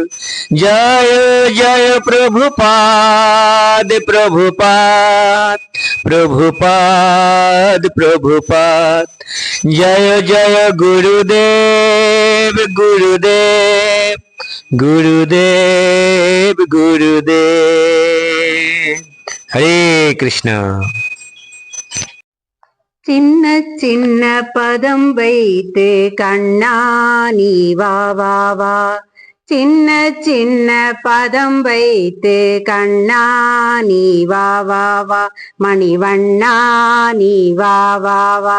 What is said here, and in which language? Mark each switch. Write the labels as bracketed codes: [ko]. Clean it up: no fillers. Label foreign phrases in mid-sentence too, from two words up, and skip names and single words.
[hi] जय जय प्रभुपाद प्रभुपाद। जय जय गुरुदेव हरे कृष्ण। [ta] சின்ன சின்ன பதம் வைத்து கண்ணா நீ வா வா வா, சின்ன சின்ன பதம் வைத்து கண்ணா நீ வா வா வா, மணிவண்ணா நீ வா வா வா.